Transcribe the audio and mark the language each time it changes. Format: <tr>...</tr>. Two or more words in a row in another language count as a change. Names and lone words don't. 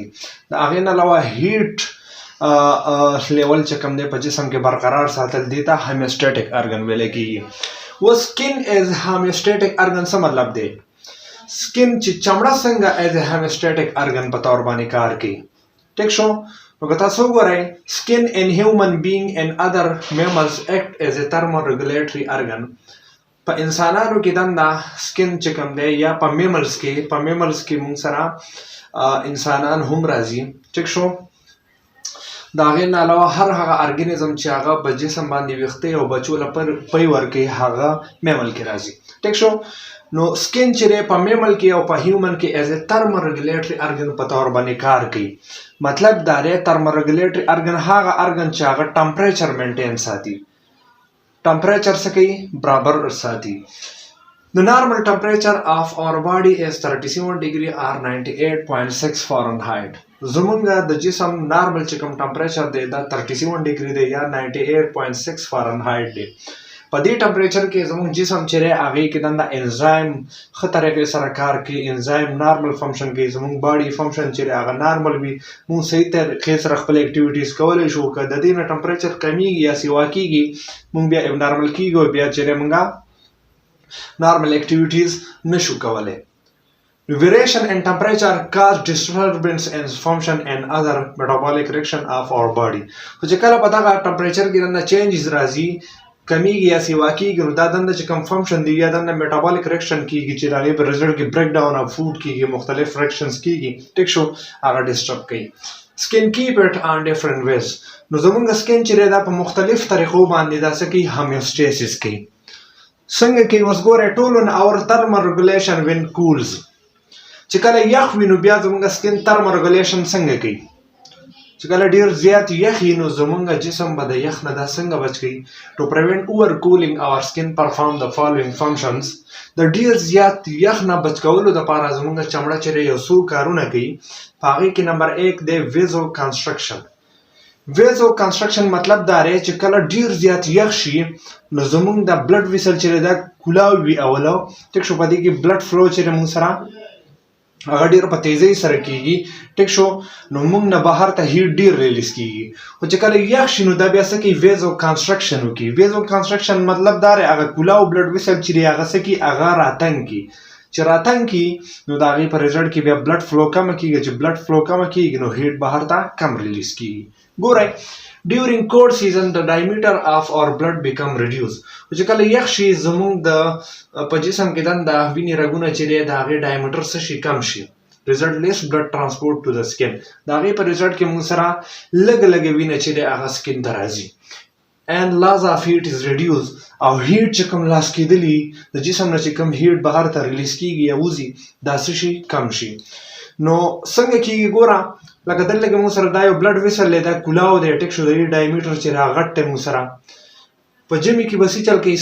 <ps>د هغې نه علاوه هیټ لیول چې کوم دی په جسم کې برقرار ساتل دي ته</ps> <en>homeostatic organ</en> <ps>ویل کیږي. و سکن</ps> <en>as homeostatic organ</en> <ps>څه مطلب دی؟ سکن چې چمړه څنګه</ps> <en>as homeostatic organ</en> <ps>په طور باندې کار کوي. ټیک شو، نو که تاسو وګورئ سکن</ps> <en>in human being and other mammals act as a thermoregulatory organ.</en> <ps>په انسانانو کې دنده سکن چې کوم دی یا په میملز کې موږ سره انسانان هم راځي. ټیک شو، د هغې نه علاوه هر هغه ارګنیزم چې هغه په جسم باندې ویښتې او بچو له پی ورکوي هغه میمل کې راځي. ټیک شو، نو سکن چې دی په میمل کې او په هیومن کې</ps> <en>as a thermoregulatory organ</en> <ps>په طور باندې کار کوي. مطلب دا دی</ps> <en>thermoregulatory organ</en> <ps>هغه ارګن چې هغه ټمپریچر مینټین ساتي. ټمپریچر څه کوي؟ برابر ساتي.</ps> <en>The normal temperature of our body is 37 degree or 98.6 Fahrenheit.</en> <ps>زمونږ د جسم نارمل چې کوم ټمپریچر دی دا 37 ډیګري دی یا 98.6 فارنهایټ دی. په دې ټمپریچر کې زمونږ جسم چې دی هغې کې دنده انزایم ښه طریقې سره کار کوي. انزایم</ps> <en>normal function</en> <ps>کوي. زمونږ</ps> <en>body function</en> <ps>چې دی هغه نارمل وي. مونږ صحیح طریقې سره خپل اکټیویټیز کولی شو. که د دې نه ټمپریچر کمیږي یا سیوا کیږي مونږ بیا ابنارمل کیږو، بیا چې دی مونږه</ps> <en>normal activities</en> <ps>نشو کولی.</ps> <en>Variation in temperature cause disturbance in function and other metabolic reaction of our body.</en> <ps>خو چې کله په دغه ټمپریچر کې دنده چینجز راځي، کمیږي یا سیوا کیږي، نو دا دنده چې کوم فنکشن دی یا دنده</ps> <en>metabolic reaction</en> <ps>کیږي چې د هغې په رزلټ کې</ps> <en>break down of food</en> <ps>کیږي، مختلف ریاکشنز کیږي. ټیک شو، هغه ډسټرب کوي. سکن</ps> <en>keep it on different ways.</en> <ps>نو زمونږ سکن چې دی دا په مختلف طریقو باندې دا څه کوي؟ homeostasis کوي. څنګه کوي؟ اوس ګورئ ټولونه</ps> <en>our thermoregulation when cools.</en> <ps>چې کله یخ وي نو بیا زمونږ سکن thermoregulation څنګه کوي؟ چې کله ډیر زیات یخ وي نو زمونږ جسم به د یخ نه دا څنګه بچ کوي؟</ps> <en>to prevent overcooling our skin perform the following functions.</en> <ps>د ډیر زیات یخ نه بچ کولو دپاره زمونږ چمړه چې یو څو کارونه کوي. په هغې کې نمبر 1 دی ویزو کنسټرکشن. ویزو کنسټرکشن مطلب دا دی چې کله ډیر زیات یخ شي نو زمونږ د</ps> <en>blood vessel</en> <ps>چې دا کولاو وي اولو. ټیک شو، په دې کې</ps> <en>blood flow</en> <ps>چې موږ سره هغه ډیر په تیزۍ سره کیږي. ټیک شو، نو موږ نه بهر ته هیټ ډیر ریلیز کیږي. خو چې کله یخ شي نو دا بیا څه کوي؟ ویزو کنسټرکشن وکړي. ویزو کنسټرکشن مطلب دا دی هغه کولاو</ps> <en>blood vessel</en> <ps>چې دی هغه څه کوي؟ هغه راتنګ کړي. چې راتنګ کړي نو د هغې په رزلټ کې بیا</ps> <en>blood flow</en> <ps>کمه کیږي. چې</ps> <en>blood flow</en> <ps>کمه کیږي نو هیټ بهر ته کم ریلیز کیږي.</ps> <en>ګورئ during cold season the diameter of our blood become reduced.</en> <ps>چې کله یخ شي زمونږ د په جسم کې دنده وینې رګونه چې دی د هغې ډایمیټر څه شي؟ کم شي.</ps> <en>result less blood transport to the skin.</en> <ps>د هغې په رزلټ کې موږ سره لږه لږه وینه چې دی هغه سکن ته راځي.</ps> <en>and loss of heat is reduced.</en> <ps>او هیټ چې کوم لاس کېدلي د جسم نه چې کوم هیټ بهر ته ریلیز کیږي یا وځي دا څه شي؟ کم شي. نو څنګه کیږي؟ ګوره لکه دلته کې موږ سره دا یو</ps> <en>blood vessel</en> <ps>دی، دا کولاو دی. ټیک شو، د دې ډایمیټر چې را غټ دی موږ سره په ژمي کې به څه چل کوي؟</ps>